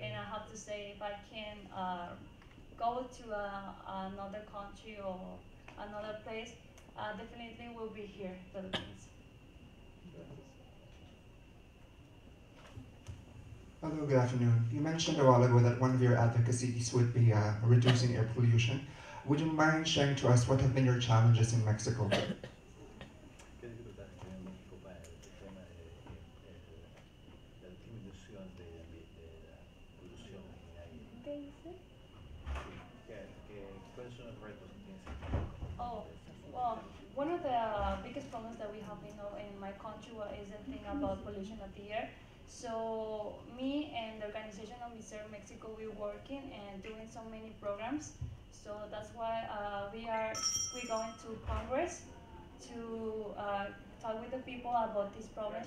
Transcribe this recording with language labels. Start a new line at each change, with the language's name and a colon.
English: And I have to say, if I can go to another country or another place, definitely will be here, Philippines. Hello, good afternoon. You mentioned a while ago that one of your advocacies would be reducing air pollution. Would you mind sharing to us what have been your challenges in Mexico?
Spanish: ¿Qué dificultades tiene México para el tema de la disminución de la polución en el aire? ¿Qué dice? ¿Cuáles son los retos que tienes?
English: Oh, well, one of the biggest problems that we have in my country is the thing about pollution of the air. So me and the organization of Mr. Mexico, we're working and doing so many programs. So that's why we're going to Congress to talk with the people about these problems.